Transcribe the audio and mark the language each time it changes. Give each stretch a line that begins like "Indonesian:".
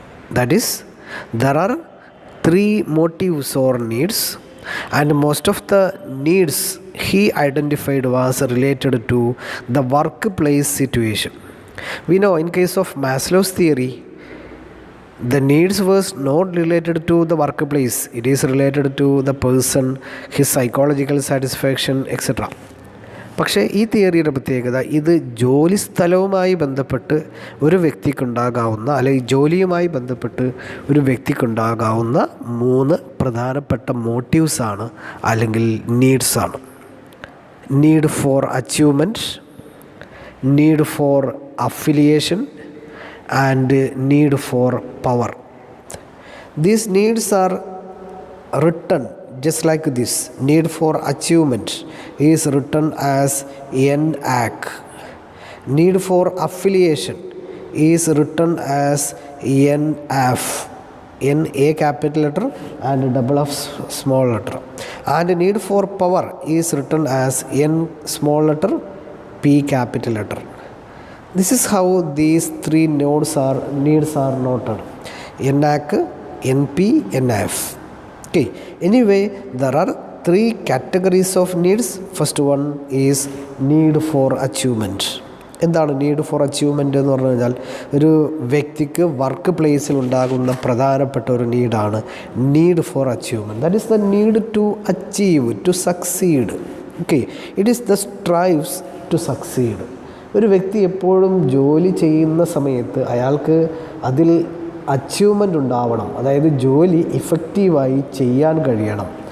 English: That is, there are 3 motives or needs, and most of the needs he identified was related to the workplace situation. We know in case of Maslow's theory, the needs was not related to the workplace. It is related to the person, his psychological satisfaction, etc.
Malayalam: പക്ഷേ ഈ തിയറിയുടെ പ്രത്യേകത, ഇത് ജോലി സ്ഥലവുമായി ബന്ധപ്പെട്ട് ഒരു വ്യക്തിക്കുണ്ടാകാവുന്ന, അല്ലെങ്കിൽ ജോലിയുമായി ബന്ധപ്പെട്ട് ഒരു വ്യക്തിക്കുണ്ടാകാവുന്ന 3 പ്രധാനപ്പെട്ട മോട്ടീവ്സാണ് അല്ലെങ്കിൽ നീഡ്സാണ്.
English: Need for achievement, need for affiliation and need for power. These needs are written just like this. Need for achievement is written as NAC. Need for affiliation is written as NF. N A capital letter and double F small letter. And need for power is written as N small letter P capital letter. This is how these 3 needs are noted. NAC, NP, NF. Okay. Anyway, there are 3 categories of needs. First one is need for achievement.
Malayalam: എന്താണ് need for achievement എന്ന് പറഞ്ഞു കഴിഞ്ഞാൽ, ഒരു വ്യക്തിക്ക് work പ്ലേസിൽ ഉണ്ടാകുന്ന പ്രധാനപ്പെട്ട ഒരു നീഡാണ് need for achievement.
English: That is the need to achieve, to succeed. Okay, it is the strives to succeed.
Malayalam: ഒരു വ്യക്തി എപ്പോഴും ജോലി ചെയ്യുന്ന സമയത്ത് അയാൾക്ക് അതിൽ അച്ചീവ്മെൻ്റ് ഉണ്ടാവണം, അതായത് ജോലി ഇഫക്റ്റീവായി ചെയ്യാൻ കഴിയണം.